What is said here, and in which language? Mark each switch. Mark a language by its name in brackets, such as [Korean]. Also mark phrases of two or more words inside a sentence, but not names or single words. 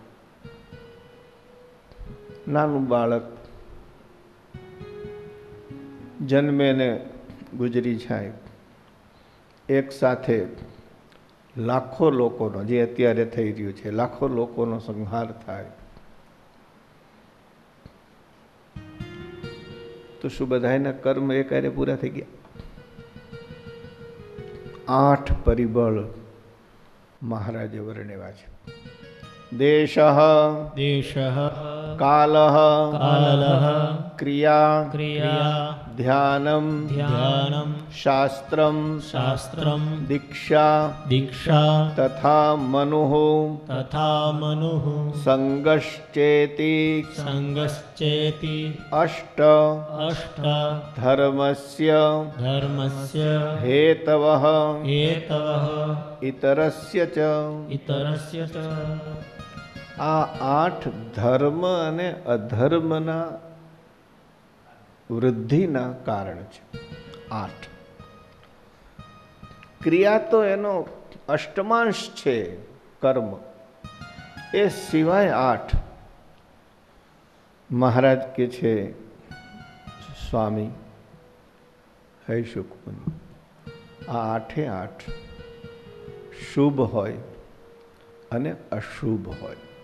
[Gujarati] નાનું બાળક જન્મે ને ગુજરી જાય, એક સાથે લાખો લોકોનો, જે અત્યારે થઈ રહ્યું છે, લાખો લોકોનો સંહાર થાય, તો શું બધાના કર્મ એકારે પૂરા થઈ ગયા? 8 પરિબળ મહારાજે વર્ણવ્યા છે. [Sanskrit] દેશઃ देशः કાલઃ कालः ક્રિયા क्रिया ધ્યાનમ ध्यानं શાસ્ત્રમ शास्त्रं દીક્ષા दीक्षा તથા મનુઃ तथा मनुः સંગશ્ચેતિ संगश्चेति અષ્ટ अष्ट ધર્મસ્ય धर्मस्य હેતવઃ हेतवः ઇતરસ્ય ચ. इतरस्य च [Gujarati] આ 8 ધર્મ અને અધર્મના વૃદ્ધિના કારણ છે. 8 ક્રિયા તો એનો અષ્ટમાંશ છે, કર્મ. એ સિવાય 8 મહારાજ કે છે, સ્વામી હૈ શુકમુનિ, આ 8 શુભ હોય અને અશુભ હોય.